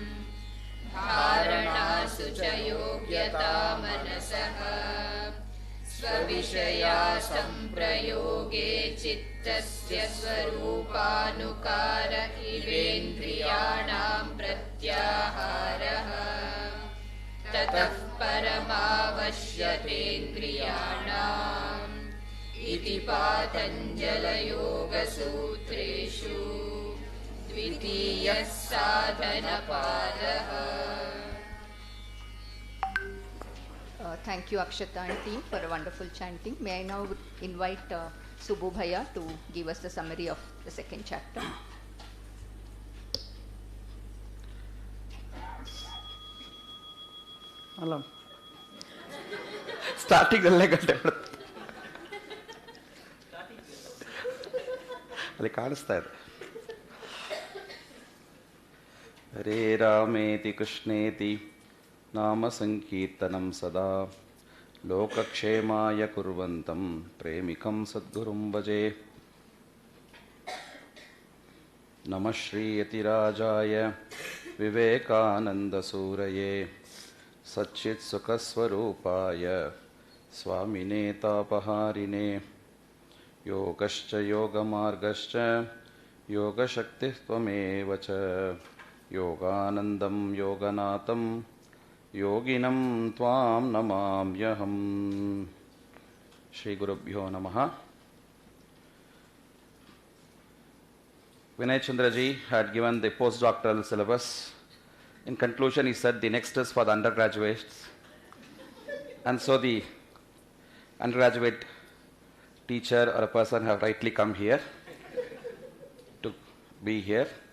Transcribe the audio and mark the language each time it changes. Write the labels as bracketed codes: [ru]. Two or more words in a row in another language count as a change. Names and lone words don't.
[sa] धारणासु च योग्यता मनसः स्वविषया संप्रयोगे चित्तस्य स्वरूपानुकार इवेन्द्रियाणां प्रत्याहारः ततः परमावश्यकेन्द्रियाणाम् इति पातञ्जलयोगसूत्रेषु द्वितीयः साधनपादः. [en] Thank you, Akshata and team, for a wonderful chanting. May I now invite Subbu Bhaiya to give us the summary of the second chapter. [kn] ಅಲ್ಲ ಸ್ಟಾರ್ಟಿಂಗಲ್ಲೇ ಗಂಟೆ ಅಲ್ಲಿ ಕಾಣಿಸ್ತಾ ಇದೆ. [sa] ಹರೇ ರಾಮೇತಿ ಕೃಷ್ಣೇತಿ ನಾಮ ಸಂಕೀರ್ತನಂ ಸದಾ ಲೋಕಕ್ಷೇಮಾಯ ಕುರ್ವಂತಂ ಪ್ರೇಮಿಕಂ ಸದ್ಗುರುಂ ಭಜೆ. ನಮಃ ಶ್ರೀ ಯತಿರಾಜಾಯ ವಿವೇಕಾನಂದಸೂರಯೇ ಸಚ್ಚಿತ್ ಸುಖಸ್ವರೂಪಾಯ ಸ್ವಾಮಿನೇ ತಾಪಹಾರಿಣೇ ಯೋಗಶ್ಚ ಯೋಗಮಾರ್ಗಶ್ಚ ಯೋಗಶಕ್ತಿಃ ತ್ವಮೇವ ಚ ಯೋಗಾನಂದಂ ಯೋಗನಾಥಂ ಯೋಗಿನಂ ತ್ವಾಂ ನಮಾಮ್ಯಹಂ. ಶ್ರೀ ಗುರುಭ್ಯೋ ನಮಃ. [en] Vinay Chandraji had given the postdoctoral syllabus. In conclusion, he said the next is for the undergraduates. And so the undergraduate teacher or a person have rightly come here to be here.